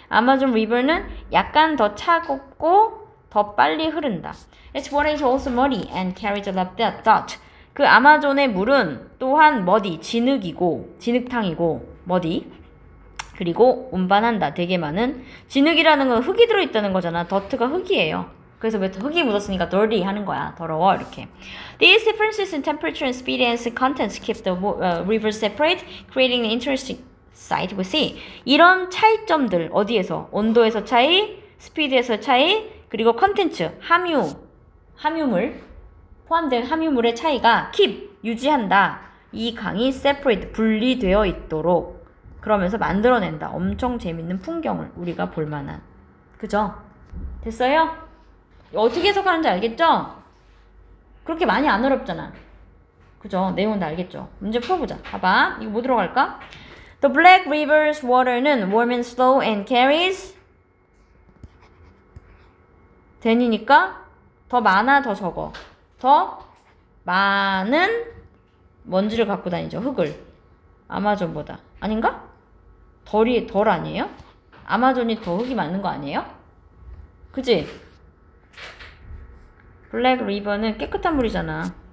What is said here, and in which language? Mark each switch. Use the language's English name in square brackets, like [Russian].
[Korean] Amazon River는 약간 더 차갑고 더 빨리 흐른다. [English] Its water is also muddy and carries a lot of dust. [Korean] 그 아마존의 물은 또한 진흙탕이고, muddy. 그리고 운반한다. 되게 많은. 진흙이라는 건 흙이 들어있다는 거잖아. 더트가 흙이에요. 그래서 왜 흙이 묻었으니까 dirty 하는 거야. 더러워 이렇게. [English] These differences in temperature and speed and contents keep the rivers separate, creating an interesting sight we see. [Korean] 이런 차이점들 어디에서? 온도에서 차이, 스피드에서 차이, 그리고 컨텐츠, 함유물, 포함된 함유물의 차이가 keep, 유지한다. 이 강이 separate, 분리되어 있도록 그러면서 만들어낸다. 엄청 재밌는 풍경을 우리가 볼만한. 그죠? 됐어요? 어떻게 해석하는지 알겠죠? 그렇게 많이 안 어렵잖아. 그죠? 내용은 다 알겠죠? 문제 풀어보자. 봐봐. 이거 뭐 들어갈까? [English] The Black River's water는 warm and slow and carries [Korean] 된이니까 더 많아, 더 적어. 더 많은 먼지를 갖고 다니죠. 흙을. 아마존보다. 아닌가? 덜 아니에요? 아마존이 더 흙이 많은 거 아니에요? 그치? 블랙 리버는 깨끗한 물이잖아.